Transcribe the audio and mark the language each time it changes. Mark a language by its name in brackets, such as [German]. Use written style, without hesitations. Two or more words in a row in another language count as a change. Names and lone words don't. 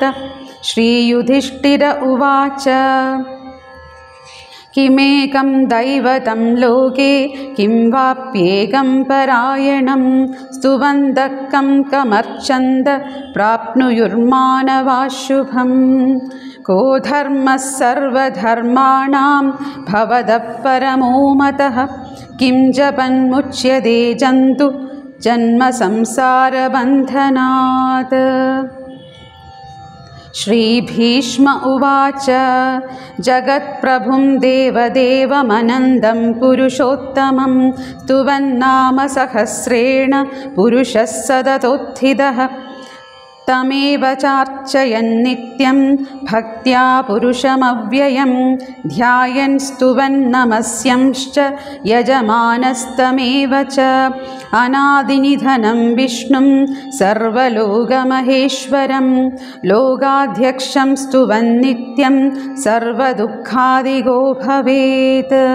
[Sanskrit] ശ്രീയുധിഷ്ഠിര ഉവാച കിമേകം ദൈവതം ലോകേ കിം വാപ്യേകം പരായണം സ്തുവന്തഃ കം കമർച്ചന്ത പ്രാപ്നുയുർമാനവാഃ ശുഭം. കോ ധർമ്മഃ സർവധർമാണാം ഭവതഃ പരമോ മതഃ കിം ജപന്മുച്യതേ ജന്തു ജന്മസംസാരബന്ധനാത്. श्रीभीष्म उवाच जगत्प्रभुं देवदेवमनन्दं पुरुषोत्तमं स्तुवन्नाम सहस्रेण पुरुषः सततोत्थितः तमेव चार्चयन्नित्यं भक्त्या पुरुषमव्ययं ध्यायन् स्तुवन् नमस्यंश्च यजमानस्तमेव च अनादिनिधनं विष्णुं सर्वलोकमहेश्वरं लोकाध्यक्षं स्तुवन्नित्यं सर्वदुःखादिगो भवेत्